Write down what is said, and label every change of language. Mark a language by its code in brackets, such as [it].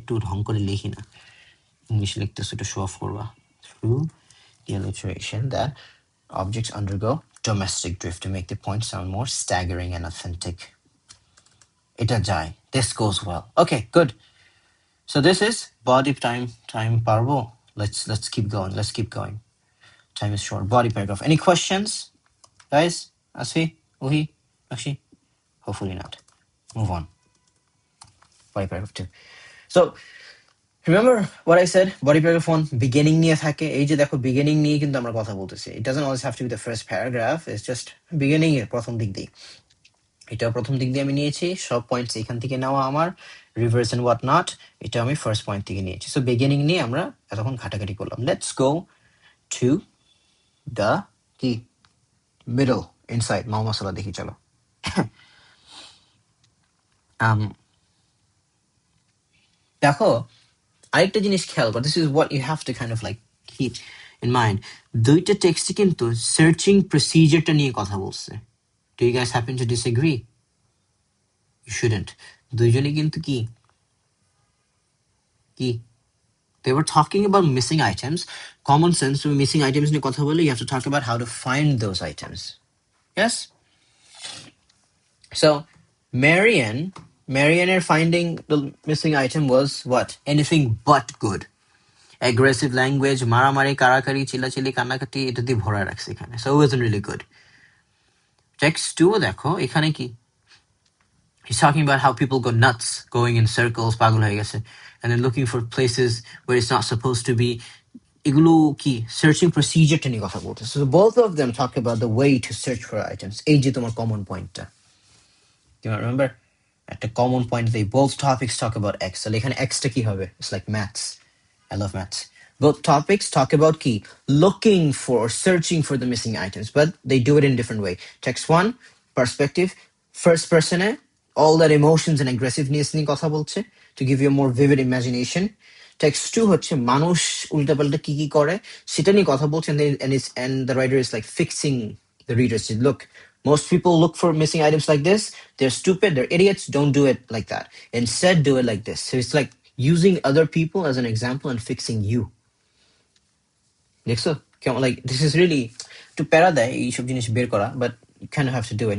[bn] একটু ঢং করে লিখি না, ইংলিশে লিখতেছে একটু শো অফ করবা। [en] Through the alliteration that objects undergo domestic drift to make the point sound more staggering and authentic. [bn] এটা যায়. [en] This goes well. Okay, good. So this is body time parbo. Let's keep going. Let's keep going. Time is short. Body paragraph. Any questions, guys? Asfi, Uhi, Akshi? Hopefully not. Move on. Body paragraph 2. So remember what I said? [bn] Body paragraph 1 beginning নিয়ে থাকে। এই যে দেখো beginning নিয়ে কিন্তু আমরা কথা বলতেছি। [en] It doesn't always have to be the first paragraph. [bn] It's just beginning এর প্রথম দিক দিয়ে। এটা প্রথম দিক দিয়ে আমি নিয়েছি, সব পয়েন্টস এখান থেকে নেওয়া আমার, রিভার্স এন্ড হোয়াট নট এটা আমি ফার্স্ট পয়েন্ট থেকে নিয়েছি। সো বিগিনিং নিয়ে আমরা এতক্ষণ ঘাটাঘাটি করলাম। [en] let's go to the [bn] কি মিডল ইনসাইড মাল মশলা দেখি চলো। দেখো আরেকটা জিনিস খেয়াল কর, [en] This is what you have to kind of like keep in mind. [bn] দুইটা টেক্সটে কিন্তু সার্চিং প্রসিজারটা নিয়ে কথা বলছে। [en] Do you guys happen to disagree? You shouldn't. [bn] দুইজনই কিন্তু কি [en] they were talking about missing items. Common sense, to missing items [bn] নিয়ে কথা বলে [en] you have to talk about how to find those items. Yes? So Marianne finding the missing item was what? Anything but good. [bn] Aggressive language, মারামারি, কারাকারি, চিল্লাচিল্লি, কান্নাকাটি, এটা দিয়ে ভরা রাখছে এখানে। [en] So it wasn't really good. [bn] Text 2 দেখো এখানে কি? [en] He's talking about how people go nuts, going in circles, [bn] পাগল হয়ে গেছে, [en] and then looking for places where it's not supposed to be. [bn] এগুলো কি searching procedure টা নিয়ে কথা বলতেছে। [en] So both of them talk about the way to search for items. [bn] এই যে তোমার common pointটা, [en] do you remember? At the common point, they both topics talk about X. So এখানে X টা কি হবে? It's like maths. I love maths. Both topics talk about key looking for, searching for the missing items, but they do it in different way. Text 1, perspective, first person, all that emotions and aggressiveness [bn] নিয়ে কথা বলছে [en] to give you a more vivid imagination. [bn] Text 2 হচ্ছে মানুষ উল্টাপাল্টা কি কি করে সেটা নিয়ে কথা বলছে, [en] and the writer is like fixing the readers. Look, most people look for missing items like this. They're stupid, they're idiots, don't do it like that. Instead, do it like this. So it's like using other people as an example and fixing you. [bn] দেখছো কেমন, [en] like this is really to [bn] প্যারা দেয় এইসব জিনিস বের করা, [en] but you kind of have to do it.